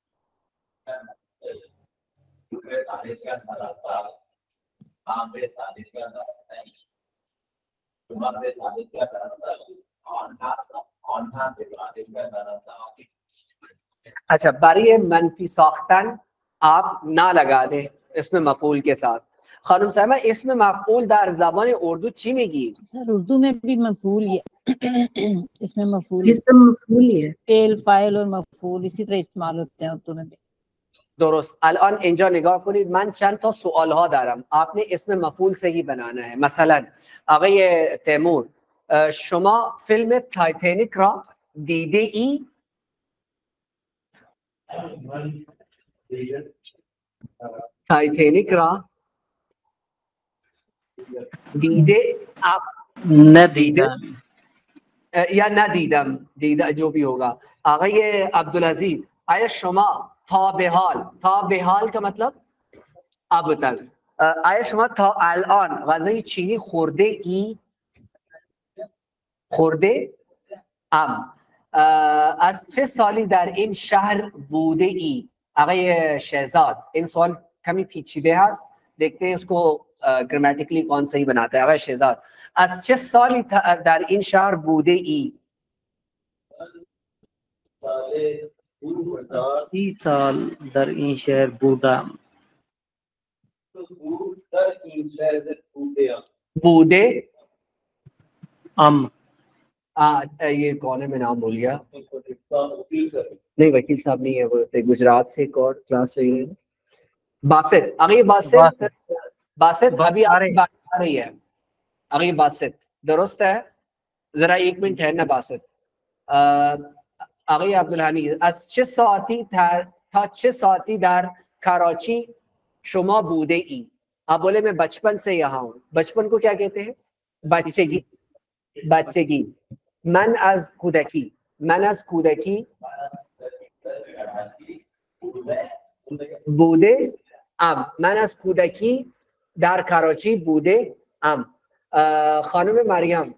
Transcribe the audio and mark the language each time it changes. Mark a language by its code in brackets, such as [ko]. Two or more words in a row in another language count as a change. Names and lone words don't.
[ur] اچھا، [fa] باری منفی ساختن [ur] آپ نہ لگا دیں اس میں مفعول کے ساتھ. [fa] خانم [ur] صاحبہ اس میں مفعول [fa] در زبان اردو چی میگی؟ [ur] سر اردو میں بھی مفعول ہی ہے، اس میں مفعول ہی ہے، فعل فاعل اور مفعول اسی طرح استعمال ہوتے ہیں اردو میں بھی. [fa] درست. الان اینجا نگاه کنید، من چند تا سوال ها دارم، [ur] آپ نے اس میں مفعول سے ہی بنانا ہے. [fa] مثلا آقای تیمور، شما فیلم تایتانیک را دیده ای؟ تایتانیک را دیده آپ ندیدم [ur] یا ندیدم، دیده جو بھی ہوگا. [fa] آقای عبدالعزیز، آیا شما تا به حال، تا به حال [ur] کا مطلب اب تک، [fa] آیا شما تا الان غذای چینی خورده ای؟ خورده ام. از چه سالی در این شهر بوده ای؟ آقای شہزاد، این سوال کمی پیچیده هست، [ur] دیکھتے ہیں اس کو گرامیٹیکلی کون صحیح بناتا ہے. [fa] آقای شہزاد، از چه سالی در این شهر بوده ای؟ 30 سال در این شهر بودم. بوده ام [ur] یہ کون ہے، میں نام بھول گیا. نہیں وکیل صاحب نہیں ہے، وہ گجرات سے ایک اور کلاس لے رہے ہیں. باسط. آگے باسط، باسط ابھی آپ کی بات آ رہی ہے. آگے باسط درست ہے. ذرا ایک منٹ ہے نا باسط. [fa] آقای عبدالحمید، از چه ساعتی تا چه ساعتی در کراچی شما بوده ای؟ [ur] آپ بولے میں بچپن سے یہاں ہوں. بچپن کو کیا کہتے ہیں؟ بچگی. بچگی. [fa] من از کودکی. من از کودکی بوده ام. من از کودکی در کراچی بوده ام. خانم مریم